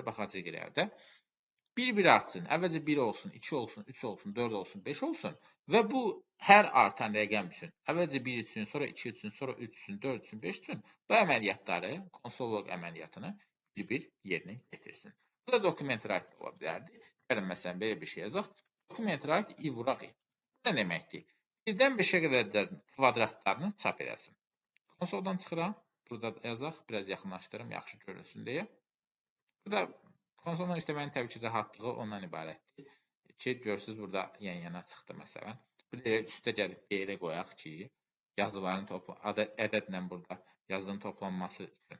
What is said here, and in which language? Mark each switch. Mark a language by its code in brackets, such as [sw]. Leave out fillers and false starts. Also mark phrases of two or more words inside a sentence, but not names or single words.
[az] Baxacağıq irəlidə. Bir-bir artsın. Əvvəlcə 1 olsun, 2 olsun, 3 olsun, 4 olsun, 5 olsun və bu hər artan rəqəm üçün, əvvəlcə 1 üçün, sonra 2 üçün, sonra 3 üçün, 4 üçün, 5 üçün bu əməliyyatları, konsol log əməliyyatını bir-bir yerinə yetirsin. Bu da [en] document write [az] ola bilərdi. Gəlin, məsələn, belə bir şey yazaq. [en] Document write [az] i vuraq i. Bu nə deməkdir? 1-dən 5-ə qədər kvadratlarını çap edəsin. Konsoldan çıxıram. Burada yazaq. Biraz yaxınlaşdırım, yaxşı görünsün deyə. Bu da konsoldan işləmənin təbii ki, rahatlığı ondan ibarətdir. Ki, görürsünüz, burada yan-yana çıxdı məsələn. Bir də üstə gəlib B-lə qoyaq ki, yazıların ədədlə burada yazının toplanması üçün.